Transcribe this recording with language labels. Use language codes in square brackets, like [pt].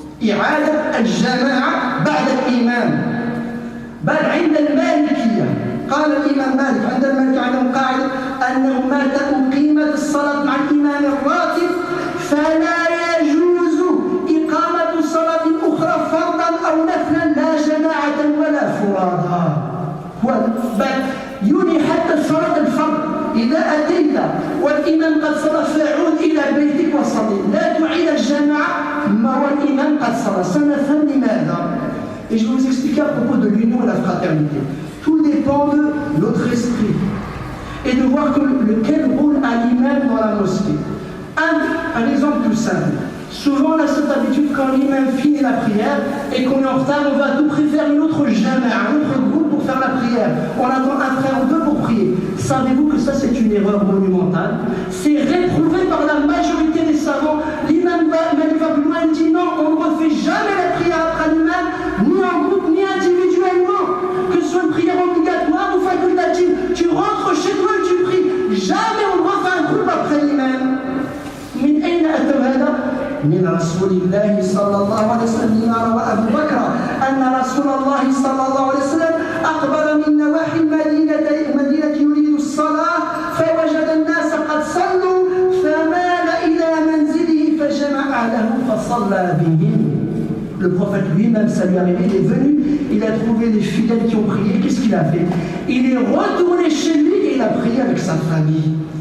[ar] إعادة الجماعة بعد الإمام بل عند المالكية قال الإمام مالك عند المالك عندهم قاعدة أنه ما أقيمت الصلاة مع الإمام الراتب فلا يجوز إقامة صلاة أخرى فرضا أو نفلا لا جماعة ولا فرادا بل يوني حتى صلاة الفرض إذا أتيت والإمام قد صلى فعود إلى بيتك وصلي لا تعيد الجماعة ما والإمام قد صلى سنفهم لماذا. [fr] Et je vais vous expliquer à propos de l'union et de la fraternité. Tout dépend de notre esprit et de voir quel rôle a l'imam dans la mosquée. Un exemple tout simple. Souvent, on a cette habitude quand l'imam finit la prière et qu'on est en retard, on va à tout prix faire une autre jama'a, un autre groupe pour faire la prière. On attend un frère ou deux pour prier. Savez-vous que ça, c'est une erreur monumentale? C'est réprouvé par la majorité des savants. L'imam va plus loin, il dit non, on ne refait jamais la prière après l'imam, ni en groupe, ni individuellement. Que ce soit une prière obligatoire ou facultative, tu rentres chez toi et tu pries. Jamais on ne refait un groupe après l'imam. [ar] من أين أتى هذا؟ من رسول الله صلى الله عليه وسلم. روى أبو بكر أن رسول الله صلى الله عليه وسلم أقبل من نواحي المدينة يريد الصلاة فوجد الناس قد صلوا فمال إلى منزله فجمع أهله فصلى بهم. [fr] Le prophète lui-même, ça lui est arrivé, il est venu, il a trouvé des fidèles qui ont prié, qu'est-ce qu'il a fait? Il est retourné chez lui et il a prié avec sa famille.